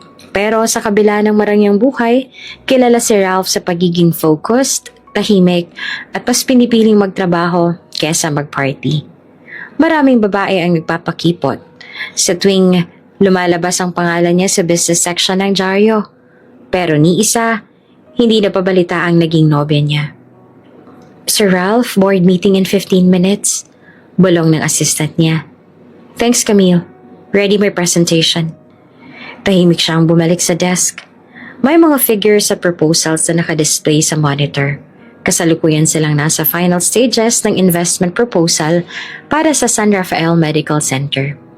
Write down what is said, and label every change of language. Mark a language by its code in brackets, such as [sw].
[tl] Pero sa kabila ng marangyang buhay, kilala si Ralph sa pagiging focused, tahimik at mas pinipiling magtrabaho kesa mag-party. Maraming babae ang nagpapakipot sa tuwing lumalabas ang pangalan niya sa business section ng dyaryo. Pero ni isa, hindi napabalita ang naging nobya niya. [en] Sir Ralph, board meeting in 15 minutes. [tl] Bulong ng assistant niya. [en] Thanks, Camille. Ready my presentation. [tl] Tahimik siyang bumalik sa desk. May mga figures at proposals na nakadisplay sa monitor. Kasalukuyan silang nasa final stages ng investment proposal para sa San Rafael Medical Center.